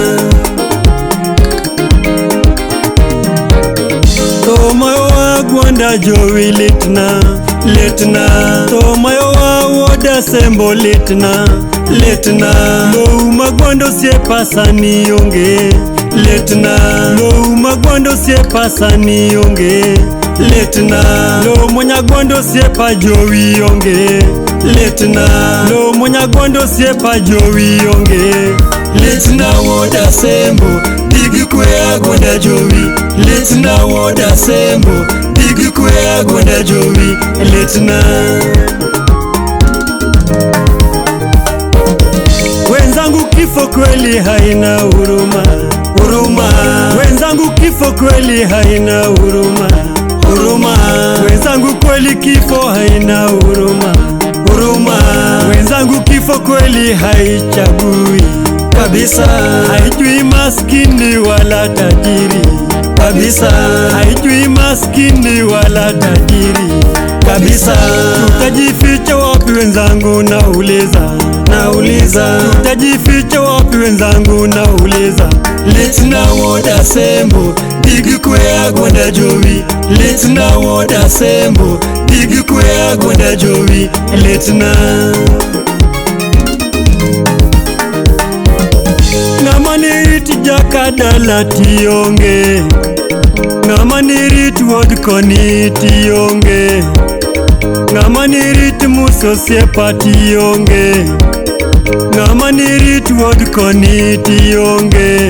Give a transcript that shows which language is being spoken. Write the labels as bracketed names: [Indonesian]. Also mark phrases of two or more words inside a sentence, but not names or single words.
[Luo (Kenya and Tanzania)] tomayo Agwanda Joey, litna litna tomayo woda sembo, litna litna lo Agwanda siepasani onge, litna lo Agwanda siepasani onge, litna lo monya Agwanda siepa Joey onge, litna lo monya Agwanda siepa Joey onge. Litna woda sembo digukwe Agwanda Joey, litna woda sembo digukwe Agwanda Joey, litna [Swahili] wenzangu kifo kweli haina huruma, huruma wenzangu, kifo kweli haina huruma, huruma wenzangu, kweli kifo haina huruma, huruma wenzangu, kifo kweli haichagui kabisa, haijui maskini wala tajiri kabisa, haijui maskini wala tajiri kabisa. Tutajificha wapi wenzangu nauliza, nauliza, tutajificha wapi wenzangu nauliza. [Luo (Kenya and Tanzania)] Litna woda sembo digukwe Agwanda Joey, litna woda sembo digukwe Agwanda Joey, litna ngamaniriti jakadala tionge, ngamaniriti wodkoni tionge, ngamaniriti muso siepa tionge, ngamaniriti wodkoni tionge.